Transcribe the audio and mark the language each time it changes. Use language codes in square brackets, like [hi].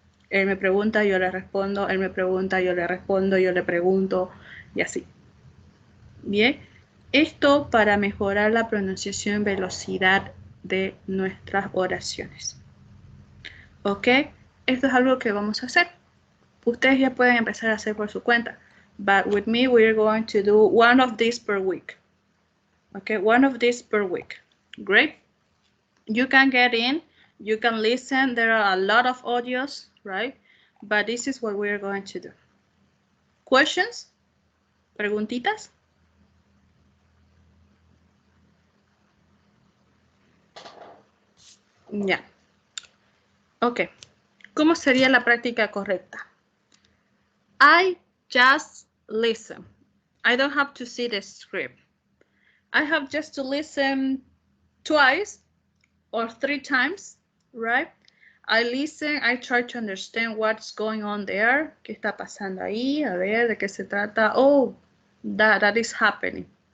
[es] Él me pregunta, yo le respondo, él me pregunta, yo le respondo, yo le pregunto, y así. Bien, esto para mejorar la pronunciación y velocidad de nuestras oraciones. ¿Ok? Esto es algo que vamos a hacer. Ustedes ya pueden empezar a hacer por su cuenta. [en] But with me, we're going to do one of these per week. Okay, one of these per week. Great. You can get in, you can listen. There are a lot of audios, right? But this is what we're going to do. Questions? ¿Preguntitas? [es] Ya. Ok. ¿Cómo sería la práctica correcta? [en] I just listen. I don't have to see the script. I have just to listen twice or 3 times, right? I listen, I try to understand what's going on there. [es] ¿Qué está pasando ahí? A ver, ¿de qué se trata? [en] Oh, that is happening.